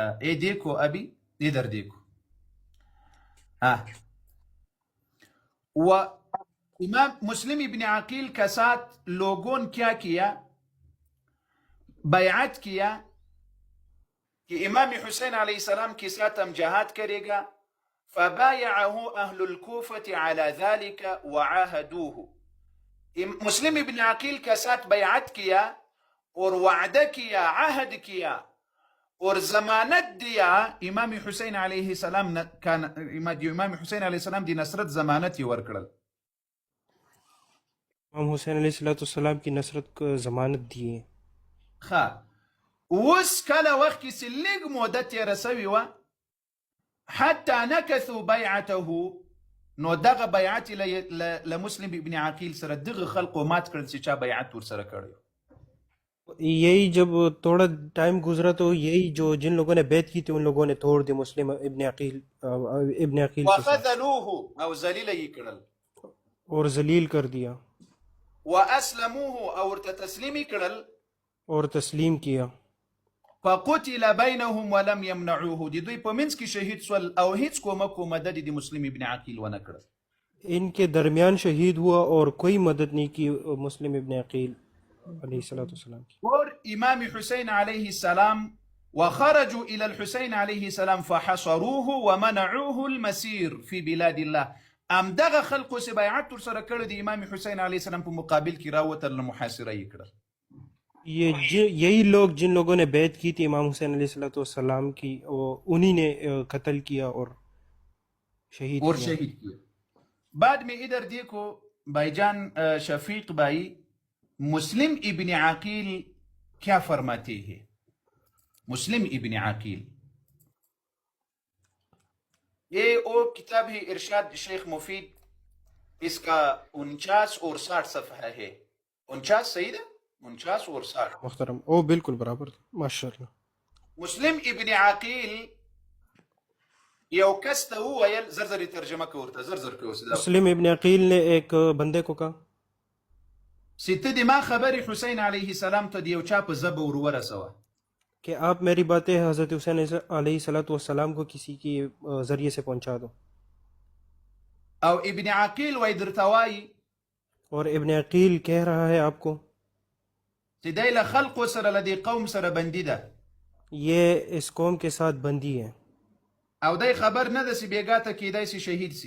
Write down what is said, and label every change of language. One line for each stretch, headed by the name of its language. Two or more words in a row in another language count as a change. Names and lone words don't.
Urdu: اے دیکھو ابھی ادھر دیکھو و امام مسلم ابن عقیل کے ساتھ لوگوں نے کیا کیا؟ بیعت کیا کہ امام حسین علیہ السلام کے ساتھ ہم جہاد کرے گا.
Arabic: فبايعه اہل الكوفة على ذلك وعاهدوه.
Urdu: مسلم ابن عقیل کے ساتھ بیعت کیا اور وعدہ کیا، عہد کیا اور ضمانت دیا.
Pashto: امام حسین علیہ السلام امام حسین علیہ السلام دی نصرت ضمانت یہ ورکڑل.
Urdu: امام حسین علیہ السلام کی نصرت کو ضمانت دی ہے.
Pashto: خواہ اوس کله وخت کې چې لږ موده تېره سوې وه
Arabic: حتی نکثوا بیعته،
Pashto: نو دغه بیعت لمسلم ابن عقیل سره دغه خلقو مات کړل چې چا بیعت ورسره کړی.
Urdu: یہی جب تھوڑا ٹائم گزرا تو یہی جو جن لوگوں نے بیعت کی تھی ان لوگوں نے توڑ دی مسلم ابن عقیل کے ساتھ
Pashto: وخذلوه او ذلیل یې کړل
Urdu: اور ذلیل کر دیا
Pashto: واسلموه او ورته تسلیم یې کړل
Urdu: اور تسلیم کیا.
Arabic: فقتل بینهم ولم یمنعوه.
Pashto: دی دوی په منځ کې شهید سول او هیڅ کومک و مدد د مسلم ابن عقیل ونه کړل.
Urdu: ان کے درمیان شہید ہوا اور کوئی مدد نہیں کی مسلم ابن عقیل علیہ السلام کی.
Arabic: اور امام حسین علیہ السلام وخرجوا الى الحسین علیہ السلام فحصروه ومنعوه المسیر فی بلاد اللہ.
Pashto: ام دغه خلقو سے بیعت سره کړی د امام حسین علیہ السلام په مقابل کې راوتل محاصره یې کړل.
Urdu: یہی لوگ جن لوگوں نے بیعت کی تھی امام حسین علیہ السلام کی انہی نے قتل کیا اور شہید کیا. بعد میں ادھر دیکھو بھائی جان شفیق بھائی مسلم ابن عقیل کیا فرماتے ہیں. مسلم ابن عقیل یہ وہ کتاب ہے ارشاد شیخ مفید اس کا 49 اور 60 صفحہ ہے. 49 صحیح ہے؟ 49 اور 60.
Pashto: محترم او بالکل برابر ماشاء اللہ. مسلم ابن عقیل یو کس ته وویل، زر ترجمه کوي ورته، زر کوي اوس دا
Urdu: مسلم ابن عقیل نے ایک بندے کو کہا
Pashto: چې ته د ما خبرې حسین علیه السلام ته د یو چا په ژبه ور ورسوه.
Urdu: کہ آپ میری باتیں حضرت حسین علیہ الصلوۃ والسلام کو کسی کی ذریعے سے پہنچا دو.
Pashto: او ابن عقیل وای درته وایي
Urdu: اور ابن عقیل کہہ رہا ہے آپ کو
Pashto: چې دی له خلقو سره له دې قوم سره بندي ده،
Urdu: یہ اس قوم کے ساتھ بندی ہے
Pashto: او دی خبر نه ده چې بېګا ته کیدای شي شهید سي.